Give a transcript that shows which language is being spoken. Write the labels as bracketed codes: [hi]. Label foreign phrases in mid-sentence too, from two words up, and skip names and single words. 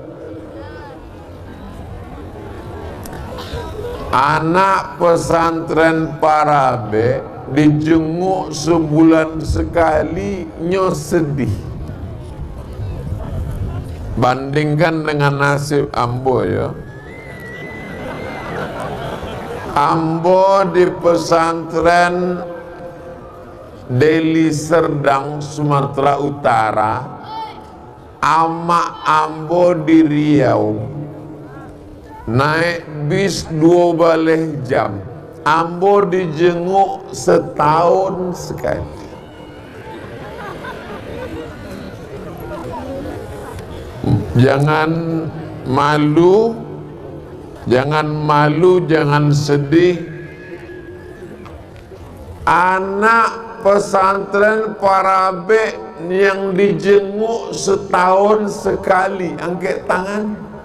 [id] Anak pesantren Parabe dijenguk sebulan sekali, nyo sedih. Bandingkan dengan nasib ambo ya. Ambo di pesantren Deli Serdang, Sumatera Utara, ama ambo di Riau, naik bis 12 jam. Ambo dijenguk setahun sekali. Jangan malu, jangan sedih. Anak pesantren Parabe yang dijenguk setahun sekali, angkat tangan.